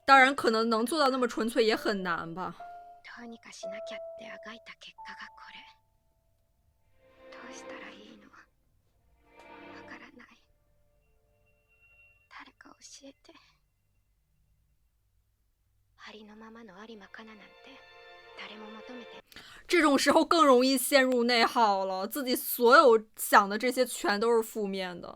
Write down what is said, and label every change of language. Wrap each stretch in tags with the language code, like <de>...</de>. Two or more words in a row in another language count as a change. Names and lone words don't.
<zh>当然，可能能做到那么纯粹也很難吧。</zh> <ja>どうにかしなきゃってあがいた結果がこれ。どうしたらいいの？わからない。誰か教えて。ありのままの有馬かななんて誰も求めて。</ja> <zh>这种时候更容易陷入内耗了，自己所有想的这些全都是负面的。</zh>